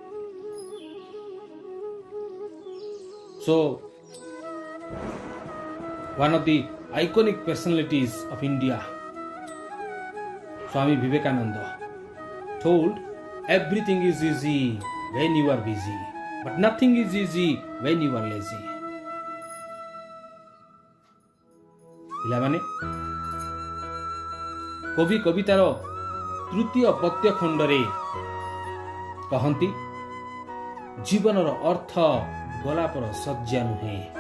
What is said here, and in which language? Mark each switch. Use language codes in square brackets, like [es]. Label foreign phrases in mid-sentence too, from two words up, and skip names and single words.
[en] So, one of the iconic personalities of India, Swami Vivekananda, told, everything is easy when you are busy, but nothing is easy when you are lazy. [or] ପିଲାମାନେ, କବି କବିତାର ତୃତୀୟ ପଦ୍ୟ ଖଣ୍ଡରେ କହନ୍ତି, ଜୀବନର ଅର୍ଥ ଗୋଲାପର ଶଯ୍ୟା ନୁହେଁ।